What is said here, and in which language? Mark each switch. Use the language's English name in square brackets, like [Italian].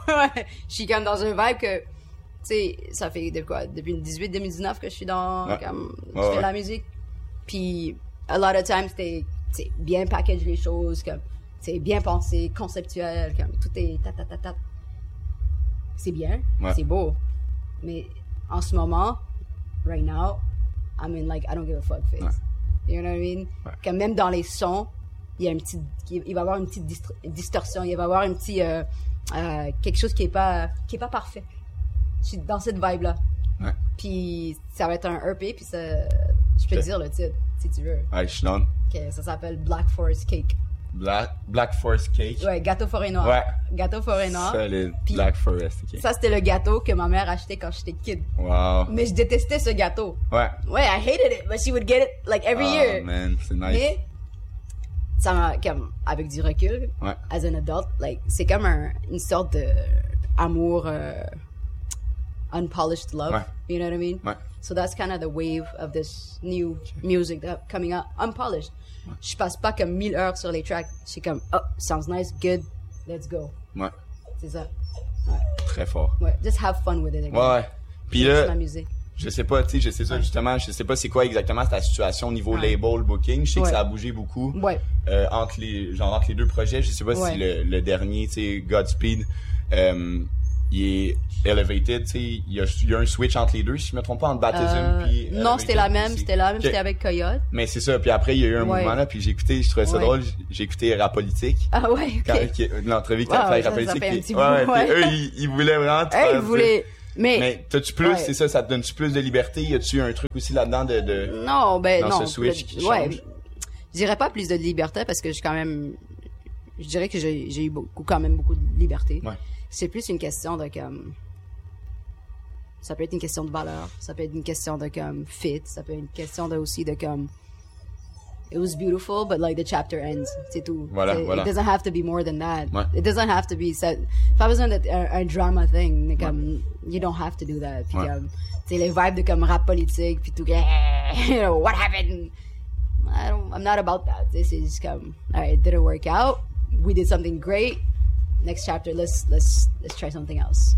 [French] Je suis comme dans un vibe que, tu sais, ça fait de quoi, depuis 2018-2019 que je suis dans la musique. Puis, [English] a lot of times, [French] c'est bien package les choses, comme, c'est bien pensé, conceptuel, comme, tout est ta-ta-ta-ta. C'est bien, c'est beau. Mais en ce moment, [English] right now, I'm in like, I don't give a fuck face. Ouais. You know what I mean? Ouais. [French] Comme même dans les sons, il va y avoir une petite distorsion, il va y avoir un petit quelque chose qui est pas parfait. Je suis dans cette vibe là. Ouais. Puis ça va être un EP, puis ça, je peux te dire le titre si tu veux. Ouais, je l'en. Okay, ça s'appelle Black Forest Cake. Black Forest Cake. Ouais, gâteau forêt noire. Ouais. Gâteau forêt noire. Solid Black Forest Cake. Ça c'était le gâteau que ma mère achetait quand j'étais kid. Wow. Mais je détestais ce gâteau. Ouais. [English] Ouais, I hated it, but she would get it like every year. [French] Oh man, c'est nice. Mais, ça m'a, comme, avec du recul, [English] as an adult, like, [French] c'est comme une sorte d'amour [English] unpolished love, you know what I mean? [French] Ouais. [English] So that's kind of the wave of this new music that coming out, unpolished. [French] Ouais. Je passe pas comme 1000 heures sur les tracks, je suis comme, [English] oh, sounds nice, good, let's go. [French] Ouais. C'est ça. Ouais. Très fort. [English] Ouais, just have fun with it again. [French] Ouais. Puis là, m'amuser. Je sais pas, tu sais, je sais ça justement, je sais pas c'est quoi exactement ta situation au niveau label booking. Je sais que ça a bougé beaucoup. Ouais. Entre les deux projets, je sais pas si le dernier, tu sais, Godspeed, il est elevated, tu sais, il y a un switch entre les deux, si je me trompe pas, entre Baptism puis. Non, c'était la même, c'était avec Coyote. Mais c'est ça, puis après, il y a eu un mouvement là, puis je trouvais ça drôle, j'ai écouté Rapolitique. Ah ouais, ok. L'entrevue que t'as fait Rapolitique. Ça fait Puis eux, ils voulaient vraiment. Ils voulaient. Mais t'as-tu plus, c'est ça te donne-tu plus de liberté? Y a-tu un truc aussi là-dedans de non, ben dans ce switch qui change? Je dirais pas plus de liberté parce que j'ai eu beaucoup de liberté. Ouais. C'est plus une question de comme. Ça peut être une question de valeur, ça peut être une question de comme fit, ça peut être une question de aussi de comme. [English] It was beautiful, but like the chapter ends. [French] C'est tout. Voilà, [English] It doesn't have to be more than that. [French] Ouais. [English] It doesn't have to be. [French] Ça, pas besoin d'un drama thing. [English] Like, you don't have to do that. [French] Puis, c'est les vibes de comme rap politique, puis tout. [English] You know, what happened? I'm not about that. This is comme, all right, it didn't work out. We did something great. Next chapter, let's try something else.